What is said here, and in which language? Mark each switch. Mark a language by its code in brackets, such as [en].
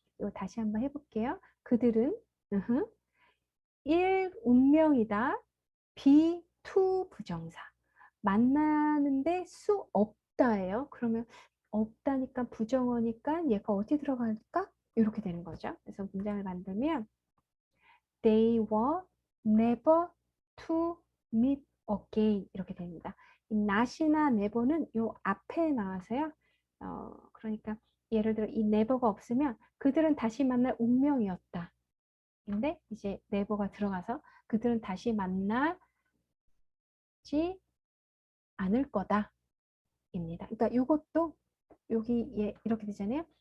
[ko] 이거 다시 한번 해볼게요. 그들은 으흠, 1. 운명이다. B. 투 부정사. 만나는데 수 없다예요. 그러면 없다니까 부정어니까 얘가 어디 들어갈까? 이렇게 되는 거죠. [en] 그래서 문장을 만들면 They were never to meet again 이렇게 됩니다. [ko] 이 not이나 never는 요 앞에 나와서요. 그러니까 예를 들어 이 never가 없으면 그들은 다시 만날 운명이었다. 근데 이제 never가 들어가서 그들은 다시 만나지 않을 거다 입니다. 그러니까 이것도 여기 이렇게 되잖아요.